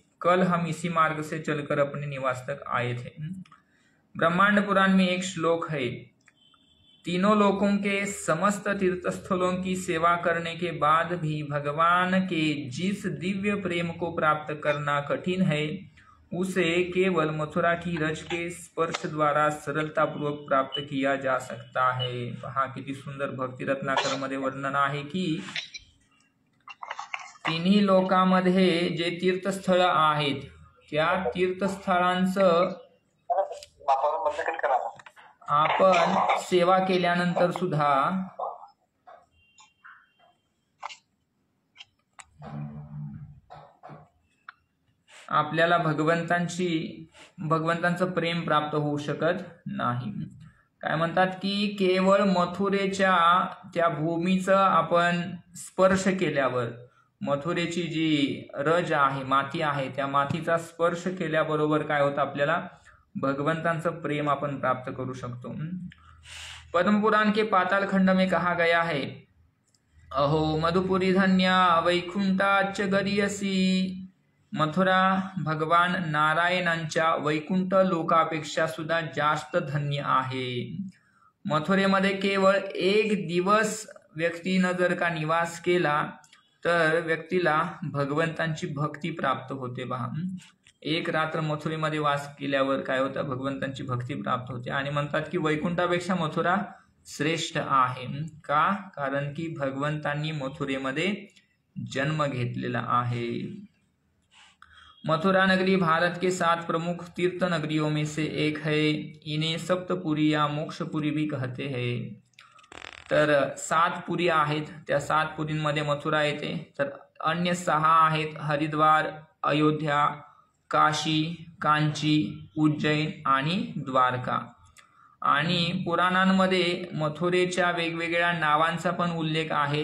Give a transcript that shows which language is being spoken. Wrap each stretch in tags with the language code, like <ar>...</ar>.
<hi>कल हम इसी मार्ग से चलकर अपने निवास तक आए थे. ब्रह्मांड पुराण में एक श्लोक है, तीनों लोकों के समस्त तीर्थस्थलों की सेवा करने के बाद भी भगवान के जिस दिव्य प्रेम को प्राप्त करना कठिन है, उसे केवल मथुरा की रज के स्पर्श द्वारा सरलतापूर्वक प्राप्त किया जा सकता है।</hi> <mr>पहा किती सुंदर भक्ती रत्नाकर मध्ये वर्णन आहे की तिन्ही लोकांमध्ये जे तीर्थस्थळ आहेत त्या तीर्थस्थळांचं आपण सेवा केल्यानंतर सुद्धा आपल्याला भगवंतांचं प्रेम प्राप्त होऊ शकत नाही। काय म्हणतात की केवळ मथुरेच्या त्या भूमीचं आपण स्पर्श केल्यावर, मथुरेची जी रज आहे, माती आहे, त्या मातीचा स्पर्श केल्याबरोबर काय होतं, आपल्याला भगवंतांचं प्रेम आपण प्राप्त करू शकतो।</mr> <hi>पद्म पुराण के पाताल खंड में कहा गया है,</hi> <sa>अहो मधुपुरी धन्या वैकुंठाच गरियसी।</sa> <mr>मथुरा भगवान नारायणांच्या वैकुंठ लोकापेक्षा सुद्धा जास्त धन्य आहे। मथुरेमध्ये केवळ एक दिवस व्यक्तीनं जर का निवास केला तर व्यक्तीला भगवंतांची भक्ती प्राप्त होते। पहा, एक रात्र मथुरेमध्ये वास केल्यावर काय होतं, भगवंतांची भक्ती प्राप्त होते। आणि म्हणतात की वैकुंठापेक्षा मथुरा श्रेष्ठ आहे। का? कारण की भगवंतांनी मथुरेमध्ये जन्म घेतलेला आहे।</mr> <hi>मथुरा नगरी भारत के 7 प्रमुख तीर्थ नगरियों में से एक है। इन्हें सप्तपुरी या मोक्षपुरी भी कहते हैं।</hi> <mr>तर 7 पुरी आहेत, त्या 7 पुरींमध्ये मथुरा येते। तर अन्य 6 आहेत, हरिद्वार, अयोध्या, काशी, कांची, उज्जैन आणि द्वारका। आणि पुराणांमध्ये मथुरेच्या वेगवेगळ्या नावांचा पण उल्लेख आहे।</mr>